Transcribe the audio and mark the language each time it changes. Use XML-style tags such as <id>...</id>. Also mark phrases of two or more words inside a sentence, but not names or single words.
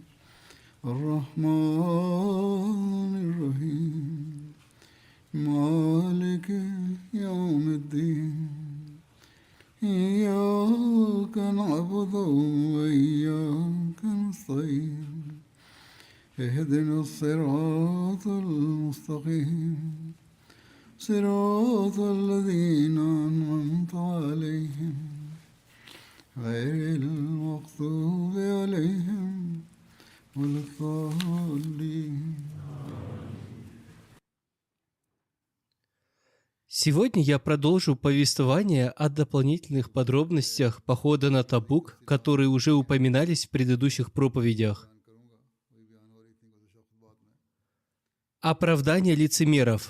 <ar>الرحمن الرحيم مالك يوم الدين إياك نعبد وإياك نستعين اهدنا الصراط المستقيم صراط الذين أنعمت عليهم غير المغضوب عليهم ولا الضالين.</ar> <ru>Сегодня я продолжу повествование о дополнительных подробностях похода на Табук, которые уже упоминались в предыдущих проповедях. Оправдание лицемеров.</ru>